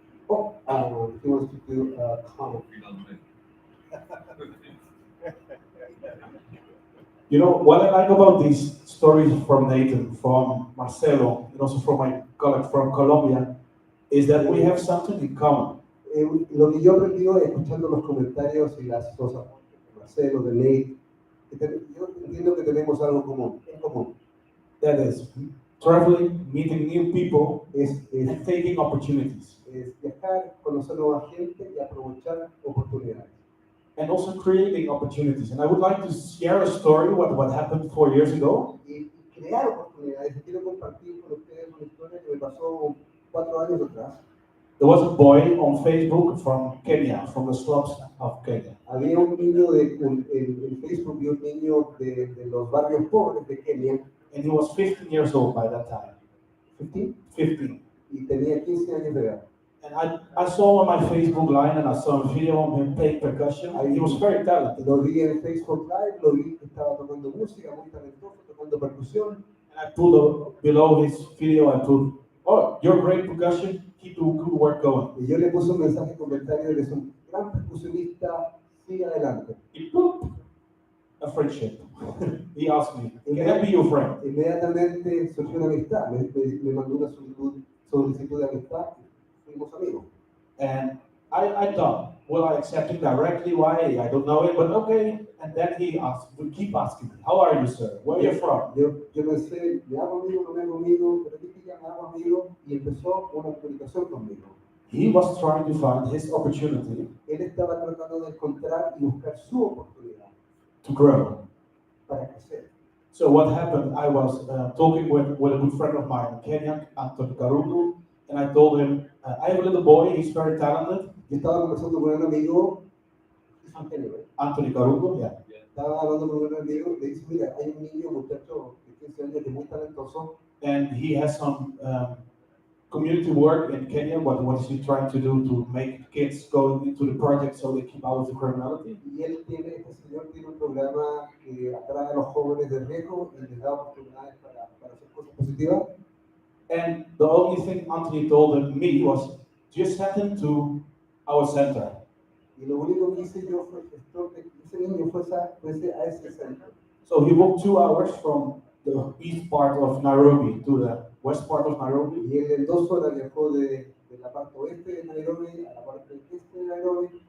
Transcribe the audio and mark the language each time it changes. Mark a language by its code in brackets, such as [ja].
[en] Oh, he wants to do a comment. You know, what I like about these stories from Nathan, from Marcelo, and also from my colleague from Colombia, is that we have something in common. [es] Lo que yo aprendí escuchando los comentarios y las cosas de Marcelo, de Nate, yo entiendo que tenemos algo en común. [en] That is traveling, meeting new people, [es] Es [en] and taking opportunities. [es] viajar, conocer nueva gente y aprovechar oportunidades. [en] And also creating opportunities. And I would like to share a story what happened 4 years ago. [es] Y crear oportunidades. Quiero compartir con ustedes una historia que me pasó 4 años atrás. [en] There was a boy on Facebook from Kenya, from the slums of Kenya. [es] Había un niño en Facebook, vi un niño de los barrios pobres de Kenia. [en] And he was 15 years old by that time. 15. 15. [es] Y tenía 15 años de edad. [en] And I saw on my Facebook line and I saw a video of him playing percussion. He was very talented. [es] Lo vi en Facebook Live, lo vi que estaba tocando música, muy talentoso, tocando percusión. [en] And I put below his video, I put, "Oh, you're great percussion. Keep the good work going." [es] Y yo le puse un mensaje comentario, eres un gran percusionista, sigue adelante. [en] Y boop, a friendship. He asked me, "Can I be your friend?" [es] Inmediatamente surgió una amistad, me mandó una solicitud de amistad, fuimos amigos. [en] And I thought, will I accept him directly? Why? I don't know it, but okay. And then he asked, we keep asking me, "How are you, sir? Where are you from?" [es] Yo pensé, me hago amigo, no me hago amigo, pero dije ya me hago amigo y empezó una comunicación conmigo. [en] He was trying to find his opportunity [es] Él estaba tratando de encontrar y buscar su oportunidad [en] to grow. [es] para crecer. [en] So what happened, I was talking with a good friend of mine in Kenya, Anthony Karungu, and I told him, I have a little boy, he's very talented. [es] Yo estaba conversando con un amigo, [en] Anthony Karungu, yeah. [es] estaba hablando con un amigo, le dice, mira, hay un niño, muchacho de 15 años que es muy talentoso, [en] And he has some community work in Kenya. What is he trying to do to make kids go into the project so they keep out of the criminality? [es] y este señor tiene un programa que atrae a los jóvenes de riesgo y les da oportunidades para hacer cosas positivas. [en] And the only thing Anthony told me was, just send him to our center. [es] Y lo único que hice yo fue que ese niño fuese a ese centro. [en] So he walked 2 hours from the east part of Nairobi to the west part of Nairobi. [es] Y él en 2 horas viajó de la parte oeste de Nairobi a la parte este de Nairobi,